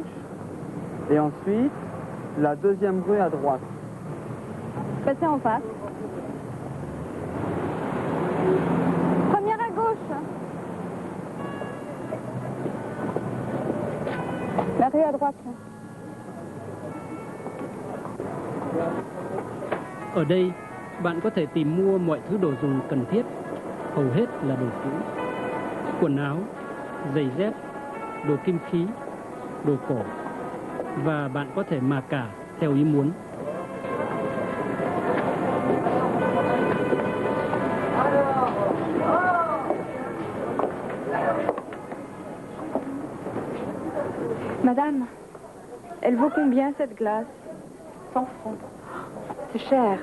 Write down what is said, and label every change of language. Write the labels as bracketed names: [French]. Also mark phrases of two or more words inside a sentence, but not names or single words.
[French] Et ensuite, la deuxième rue à droite. Passez en face. Première à gauche. La rue à droite. [Vietnamese] Ở đây, bạn có thể tìm mua mọi thứ đồ dùng cần thiết, hầu hết là đồ cũ. Quần áo, giày dép, đồ kim khí, đồ cổ. Và bạn có thể mà cả theo ý muốn. [French] Madame, elle vaut combien cette glace? 100 francs. C'est cher.